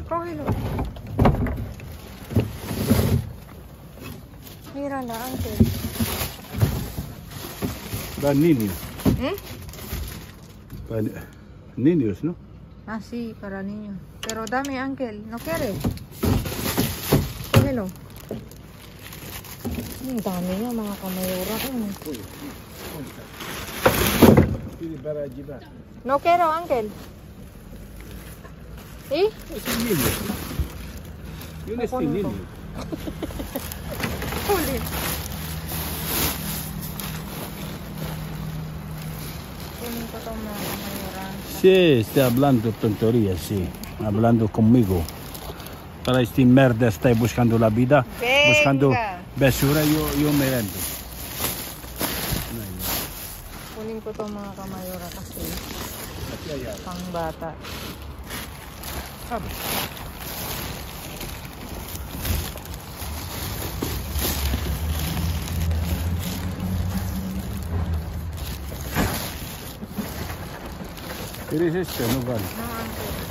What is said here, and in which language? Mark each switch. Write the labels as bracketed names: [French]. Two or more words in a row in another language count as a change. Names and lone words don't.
[Spanish] Cógelo. Mírala, Ángel. Para niños. ¿Eh? Para niños, ¿no? Ah, sí, para niños. Pero dame, Ángel, ¿no quieres? Cógelo. [Filipino] Ang dami niya, mga kamayura ko. [Spanish] Para llevar. No quiero, Ángel. ¿Sí? Es un niño. Yo no estoy niño. [Filipino] Huli. Kunin ko itong mga kamayura. [Spanish] Sí, está hablando tonterías, sí. Hablando conmigo. Para esta merda está buscando la vida. Venga. Buscando basura, yo me rendo. [Filipino] Kunin ko itong mga kamayura kasi pang bata. [Spanish] ¿Quieres esto? No vale. No, Ángel.